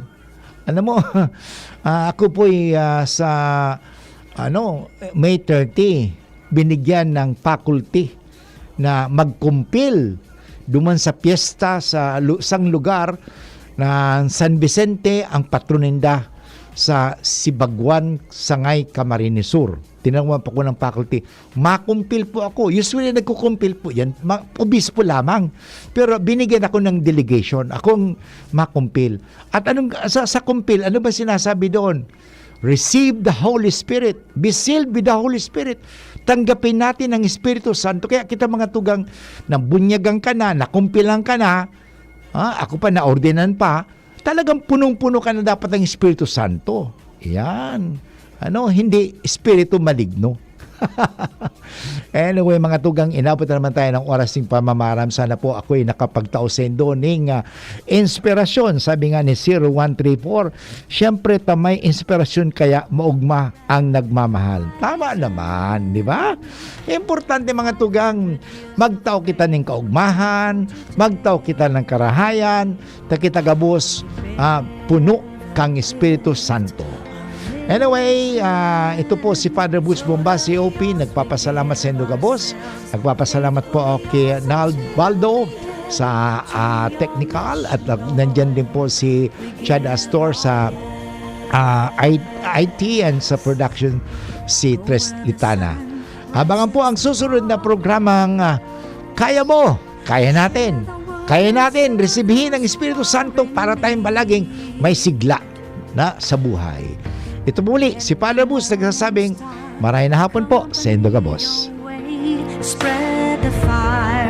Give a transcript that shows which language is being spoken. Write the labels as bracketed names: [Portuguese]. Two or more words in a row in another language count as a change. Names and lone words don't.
[Filipino] Alam mo, ako po'y sa May 30 binigyan ng faculty na magkumpil duman sa piyesta sa isang lugar na San Vicente ang patroninda sa Sibagwan, Sangay, Camarines Sur. Tinanong pa ko ng faculty, makumpil po ako. Usually nagkukumpil po yan, obispo lamang. Pero binigyan ako ng delegation, akong makumpil. At sa kumpil, ano ba sinasabi doon? [English] Receive the Holy Spirit. Be sealed with the Holy Spirit. [Filipino] Tanggapin natin ang Espiritu Santo. Kaya kita mga tugang, nabunyagan ka na, nakumpilan ka na, ako pa naordinan pa, talagang punong-puno ka na dapat ng Espiritu Santo. Yan. Hindi Espiritu maligno. Anyway, mga tugang, inabot na naman tayo ng oras ng pamamaram. Sana po ako'y nakapagtausendo ng inspirasyon. Sabi nga ni 0134, siyempre tamay inspirasyon kaya maugma ang nagmamahal. Tama naman, di ba? [Bikol] Importante mga tugang, magtao kita ng kaugmahan, magtao kita ng karahayan, takita gabos, puno kang Espiritu Santo. [Filipino] Anyway, ito po si Father Butch Bomba, COP, nagpapasalamat sa [Bikol] Indo Gabos. [Filipino] Nagpapasalamat po kay Nalbaldo sa technical at nandyan din po si Chad Astor sa IT and sa production si Tres Litana. Abangan po ang susunod na programang Kaya Mo, Kaya Natin. Kaya natin resibihin ang Espiritu Santo para tayong palaging may sigla na sa buhay. Ito muli, si Father Bus nagsasabing, maraming na hapon po sa [Bikol] Indo Gabos. [English] Spread the fire.